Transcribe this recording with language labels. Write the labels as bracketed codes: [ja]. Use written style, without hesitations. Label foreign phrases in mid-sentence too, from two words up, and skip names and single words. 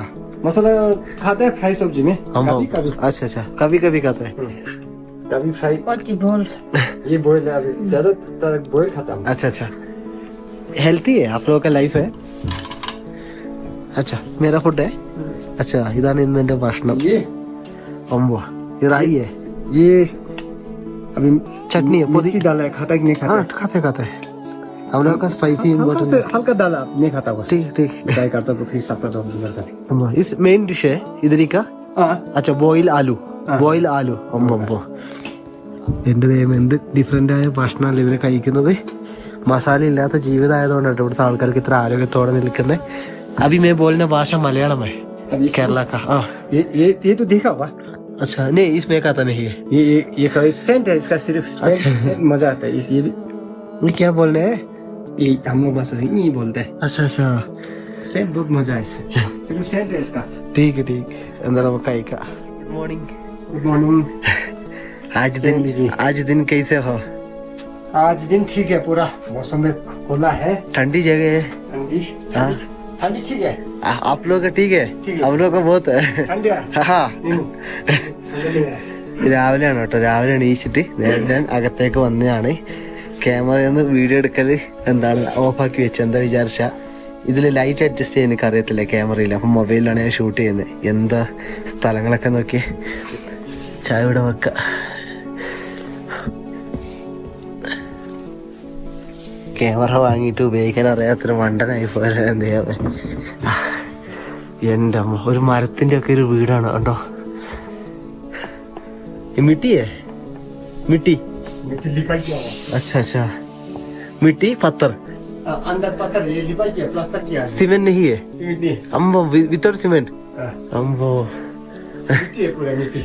[hi] मसाला खाते हैं फ्राई सब्जी में हम कभी कभी अच्छा अच्छा कभी कभी खाता है कभी फ्राई [en] What balls? [hi] ये बॉयल है अभी ज्यादातर बॉयल खाता हूँ अच्छा अच्छा हेल्थी है आप लोगों का लाइफ है अच्छा मेरा फुड है अच्छा [ml] ഇതാണ് ഇന്നെന്റെ ഭക്ഷണം [hi] ये [ml] അമ്പോ ഇത് റായി है [hi] ये अभी चटनी है पुदी मिर्ची डाला है खाता है कि नहीं हाँ खाता खाते खाते हम लोग का स्पाइसी हल्का डाला नहीं खाता बस ठीक ठीक ट्राई करता तो फिर सब करता हूँ अम्बो इस [en] main dish [hi] है इधर का हाँ [ml] अच्छा ബോയിൽ ആലു അമ്പോ എൻ്റെ ദൈവം എന്ത് ഡിഫറെൻ്റ് ആയ ഭക്ഷണമല്ല ഇവര് കഴിക്കുന്നത് മസാല ഇല്ലാത്ത ജീവിതമായതുകൊണ്ടാണ് ഇവിടുത്തെ ആൾക്കാർക്ക് ഇത്ര ആരോഗ്യത്തോടെ നിൽക്കുന്നത് [hi] अभी मैं बोलना भाषा मलयालम है अभी केरला का हाँ ये तो देखा होगा अच्छा नहीं इसमें का तो नहीं है ये कभी सेंट है इसका सिर्फ सेंट मजा आता है इस ये भी ये क्या बोल रहे हैं ये हम लोग बस नहीं बोलते हैं अच्छा अच्छा सेंट बहुत मजा है इससे सिर्फ सेंट है इसका ठीक है [ml] എന്താ നമുക്ക് കഴിക്കാം [en] good morning good morning [hi] आज दिन कैसे हो आज दिन ठीक है पूरा मौसम में खुला है ठंडी जगह है ठंडी हाँ ठंडी ठीक है आप लोग का ठीक है ठीक है। हम लोग का बहुत है ठंडी है हाँ ठंडी है [ml] രാവിലെയാണ് കേട്ടോ രാവിലെ എണീച്ചിട്ട് നേരെ ഞാൻ അകത്തേക്ക് വന്നതാണ് ക്യാമറയിൽ നിന്ന് വീഡിയോ എടുക്കൽ എന്താണ് ഓഫാക്കി വെച്ച് എന്താ വിചാരിച്ച ഇതിൽ ലൈറ്റ് അഡ്ജസ്റ്റ് ചെയ്യാൻ എനിക്ക് അറിയത്തില്ല ക്യാമറയിൽ അപ്പം മൊബൈലിലാണ് ഞാൻ ഷൂട്ട് ചെയ്യുന്നത് എന്താ സ്ഥലങ്ങളൊക്കെ നോക്കി ചായ ഇവിടെ വെക്ക ക്യാമറ വാങ്ങിയിട്ട് ഉപയോഗിക്കാൻ അറിയാത്തൊരു മണ്ടനായി പോലെ എന്ത് ചെയ്യാതെ എൻ്റെ അമ്മ ഒരു മരത്തിൻ്റെ ഒക്കെ ഒരു വീടാണ് കേട്ടോ [hi] ये मिट्टी है मिट्टी नीचे लिपाई किया हुआ अच्छा अच्छा मिट्टी पत्थर अंदर पत्थर ये लिपाई किया प्लास्टर किया है सीमेंट नहीं है मिट्टी [en] अम्बो without cement [hi] हाँ, अम्बो मिट्टी है पूरा मिट्टी